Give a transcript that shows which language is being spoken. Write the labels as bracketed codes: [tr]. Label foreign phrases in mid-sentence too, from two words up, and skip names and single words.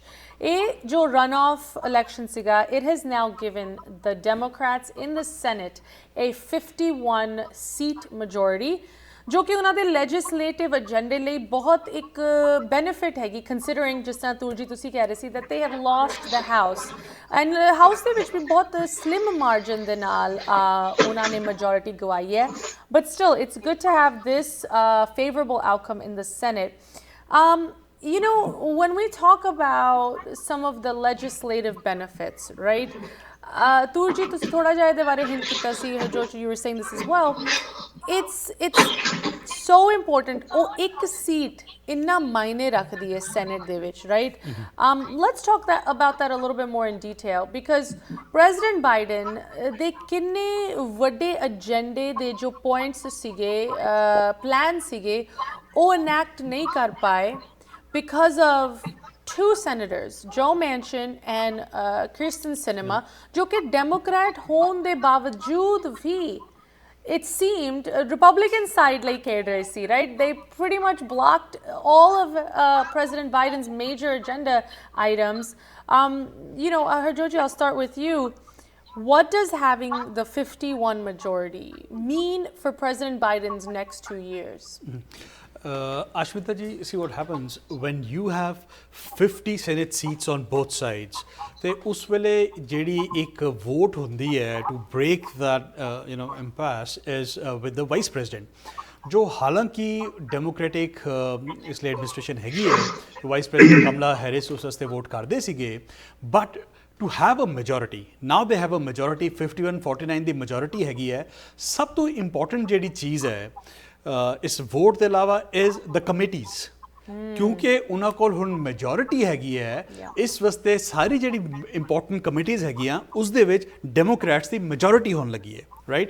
[pa] ਇਹ ਜੋ [en] run off election ਸੀਗਾ, it has now given the Democrats in the Senate a 51 seat majority, [pa] ਜੋ ਕਿ ਉਹਨਾਂ ਦੇ ਲੈਜਿਸਲੇਟਿਵ ਏਜੰਡੇ ਲਈ ਬਹੁਤ ਇੱਕ ਬੈਨੀਫਿਟ ਹੈਗੀ, [en] ਕੰਸੀਡਰਿੰਗ [pa] ਜਿਸ ਤਰ੍ਹਾਂ ਤੂਰ ਜੀ ਤੁਸੀਂ ਕਹਿ ਰਹੇ ਸੀ [en] that they have lost the house, [pa] ਐਂਡ ਹਾਊਸ ਦੇ ਵਿੱਚ ਵੀ ਬਹੁਤ [en] slim margin [pa] ਦੇ ਨਾਲ ਉਹਨਾਂ ਨੇ ਮੈਜੋਰਿਟੀ ਗਵਾਈ ਹੈ. [en] but still it's good to have this favorable outcome in the Senate. You know, when we talk about some of the legislative benefits, right? [pa] Turji, ਤੁਸੀਂ ਥੋੜਾ ਜਿਹਾ ਇਹਦੇ ਬਾਰੇ ਹਿੰਟ ਕੀਤਾ ਸੀ, Hajoj, [en] you were saying this as well. It's so important. [pa] ਉਹ ਇੱਕ ਸੀਟ ਇੰਨਾ ਮਾਇਨੇ ਰੱਖਦੀ ਹੈ ਸੈਨੇਟ ਦੇ ਵਿੱਚ, [en] right? Let's talk about that a little bit more in detail, because President Biden [pa] ਦੇ ਕਿੰਨੇ ਵੱਡੇ ਏਜੰਡੇ ਦੇ ਜੋ ਪੁਆਇੰਟਸ ਸੀਗੇ, ਪਲਾਨ ਸੀਗੇ, ਉਹ enact ਨਹੀਂ ਕਰ ਪਾਏ [en] because of two senators, Joe Manchin and Kirsten Sinema, [hi] जो कि डेमोक्रेट होने के बावजूद भी [en] it seemed Republican side like KDC, right? They pretty much blocked all of President Biden's major agenda items. You know, Harjoji, I'll start with you. What does having the 51 majority mean for President Biden's next 2 years? Ashmita ji, see what happens when you have 50 Senate seats on both sides. [pa] ਤੇ ਉਸ ਵੇਲੇ ਜਿਹੜੀ ਇੱਕ ਵੋਟ ਹੁੰਦੀ ਹੈ [en] to break that impasse is with the vice president, [pa] ਜੋ ਹਾਲਾਂਕਿ ਡੈਮੋਕ੍ਰੈਟਿਕ ਇਸ ਲਈ ਐਡਮਿਨਿਸਟ੍ਰੇਸ਼ਨ ਹੈਗੀ ਹੈ, ਵਾਈਸ ਪ੍ਰੈਜ਼ੀਡੈਂਟ ਕਮਲਾ ਹੈਰਿਸ ਉਸ ਵਾਸਤੇ ਵੋਟ ਕਰਦੇ ਸੀਗੇ, ਬਟ [en] to have a majority, now they have a majority, [pa] 51-49 ਦੀ majority ਹੈਗੀ ਹੈ। ਸਭ ਤੋਂ ਇੰਪੋਰਟੈਂਟ ਜਿਹੜੀ ਚੀਜ਼ ਹੈ ਇਸ ਵੋਟ ਦੇ ਇਲਾਵਾ [en] is the committees, [pa] ਕਿਉਂਕਿ ਉਹਨਾਂ ਕੋਲ ਹੁਣ ਮੈਜੋਰਿਟੀ ਹੈਗੀ ਹੈ, ਇਸ ਵਾਸਤੇ ਸਾਰੀ ਜਿਹੜੀ [en] important committees [pa] ਹੈਗੀਆਂ ਉਸ ਦੇ ਵਿੱਚ ਡੈਮੋਕ੍ਰੈਟਸ ਦੀ ਮੈਜੋਰਿਟੀ ਹੋਣ ਲੱਗੀ ਹੈ, ਰਾਈਟ?